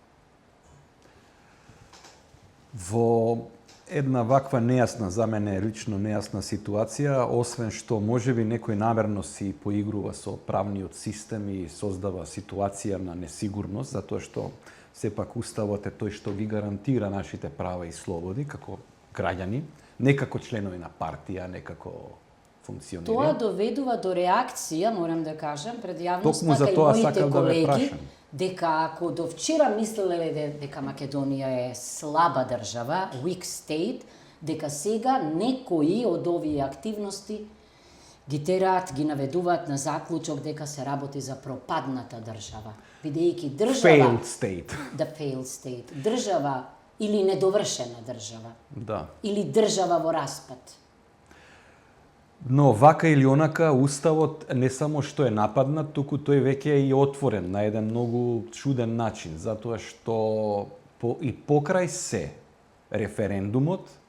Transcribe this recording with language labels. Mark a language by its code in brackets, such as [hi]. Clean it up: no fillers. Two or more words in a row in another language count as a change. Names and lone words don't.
[mk] Во една ваква нејасна, за мене лично нејасна ситуација, освен што можеби некој намерно си поигрува со правниот систем и создава ситуација на несигурност, затоа што сепак уставот е тој што ги гарантира нашите права и слободи како граѓани, не како членови на партија, не како функционери. Тоа доведува до реакција, морам да кажам, пред јавноста кај моите колеги, дека ако до вчера мислеле дека Македонија е слаба држава, [en] weak state, [mk] дека сега некои од овие активности ги тераат, ги наведуваат на заклучок дека се работи за пропадната држава. Бидејќи држава... [en] Failed state. The failed state. [mk] Држава или недовршена држава. Да. Или држава во распад. Но вака или онака уставот не само што е нападнат, туку тој веќе е и отворен на еден многу чуден начин, затоа што и покрај се референдумот